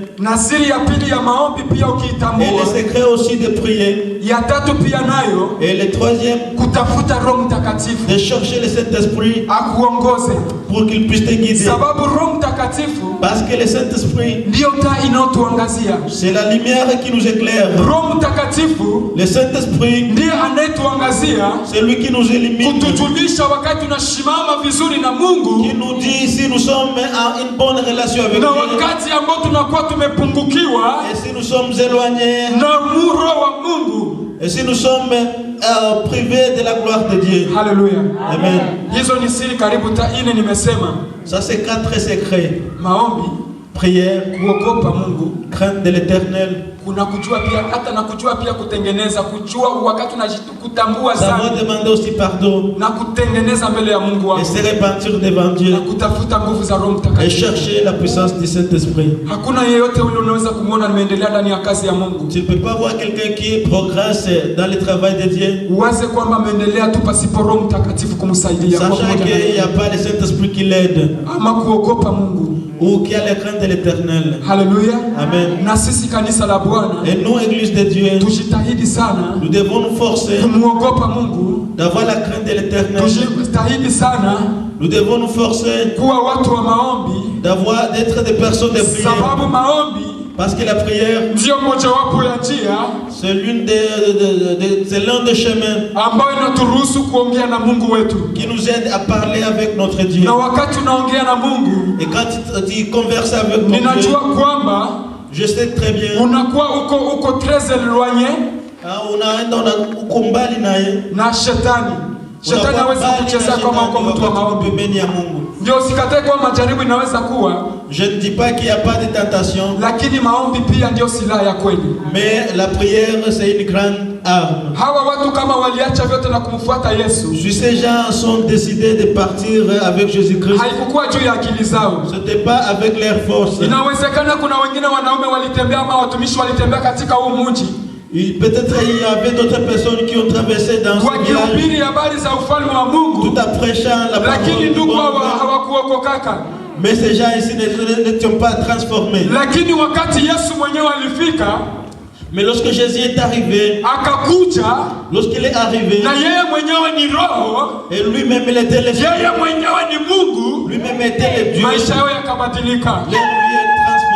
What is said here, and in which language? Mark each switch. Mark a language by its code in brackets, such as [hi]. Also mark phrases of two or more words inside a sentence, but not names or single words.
[sw] na siri ya pili ya maombi pia et ukiitambua, [fr] le secret aussi de prier, [sw] ya tatu pia nayo [fr] et le troisième, [sw] kutafuta Roho Mtakatifu [fr] de chercher le Saint-Esprit [sw] akuongoze, [fr] pour qu'il puisse te guider. [sw] sababu Roho Mtakatifu [fr] Parce que le Saint-Esprit, [sw] ndio taa inayotuangazia. [fr] c'est la lumière qui nous éclaire. [sw] Roho Mtakatifu [fr] Le Saint-Esprit, [sw] ndiye anayetuangazia [fr] c'est lui qui nous illumine, [sw] kutujulisha wakati tunasimama vizuri na Mungu [fr] qui nous dit si nous sommes en une bonne relation avec na Dieu, [sw] wakati ambao tunakuwa tumepungukiwa [fr] et si nous sommes éloignés, [sw] na muro wa Mungu. [fr] et si nous sommes privés de la gloire de Dieu. [sw] Haleluya. Amen. Hizo ni siri karibu ine nimesema: [fr] Ça, c'est 4 secrets. [sw] maombi, prière, kuogopa Mungu, [fr] crainte de l'Éternel, [sw] kuna kujua pia hata na kujua pia kutengeneza, kujua wakati unajitambua savoir sana [fr] demander aussi pardon [sw] na kutengeneza mbele ya Mungu et wako [fr] se repentir devant Dieu [sw] na kutafuta nguvu za Roho et Mtakatifu. [fr] chercher la puissance du Saint-Esprit. [sw] Hakuna yeyote ule unaweza kumuona nimeendelea ndani ya kazi ya Mungu. [fr] Tu ne peux pas voir quelqu'un qui progresse dans le travail de Dieu, [sw] Uwaze kwamba ameendelea tu pasipo Roho Mtakatifu kumsaidia kwa sachant pamoja na [fr] qu'il n'y a pas le Saint-Esprit qui l'aide [sw] ama kuogopa Mungu. [fr] ou qui a la crainte de l'Éternel. [sw] Haleluya. Amen. Na sisi kanisa la Bwana [fr] Et nous, Église de Dieu, [sw] tujitahidi sana [fr] nous devons nous forcer [sw] kumuogopa Mungu. [fr] d'avoir la crainte de l'Éternel. [sw] Tujitahidi sana [fr] Nous devons nous forcer [sw] kuwa watu wa maombi, [fr] d'être des personnes de prière. [sw] sababu maombi [fr] Parce que la prière, [sw] ndio mojawapo ya njia [fr] c'est c'est l'un des chemins [sw] ambayo inaturuhusu kuongea na Mungu wetu. [fr] qui nous aide à parler avec notre Dieu. [sw] Na wakati unaongea na Mungu, [fr] Et quand tu converses avec ton Dieu, [sw] ninajua kwamba [fr] je sais très bien, [sw] unakuwa uko [fr] très éloigné [sw] unaenda uko mbali naye. na shetani. Shetani hawezi kuchezea kama uko mtu wa maombi. pembeni ya Mungu. Ndio usikatae kwa majaribu inaweza kuwa, [fr] Je ne dis pas qu'il n'y a pas de tentation, [sw] lakini maombi pia ndio silaha ya kweli. [fr] mais la prière c'est une grande arme. [sw] Hawa watu kama waliacha vyote na kumfuata Yesu, [fr] Si ces gens sont décidés de partir avec Jésus-Christ, [sw] haikukuwa juu ya akili zao. [fr] ce n'était pas avec leur force. [sw] Inawezekana kuna wengine wanaume walitembea ama watumishi walitembea katika huu mji [fr] Peut-être il y avait d'autres personnes qui ont traversé dans ce village [sw] wakihubiri habari za ufalme wa Mungu, [fr] tout en prêchant la parole [sw] lakini de ndugu Dieu. hawakuokokaka. [fr] Mais ces gens ici n'étaient pas transformés. [sw] Lakini wakati Yesu mwenyewe alifika, [fr] Mais lorsque Jésus est arrivé, [sw] akakuja [fr] lorsqu'il est arrivé, [sw] na yeye mwenyewe ni Roho, [fr] et lui-même il était le [sw] yeye mwenyewe ni Mungu, [fr] lui-même était le Dieu, [sw] maisha yao yakabadilika, [fr] leur vie est transformée.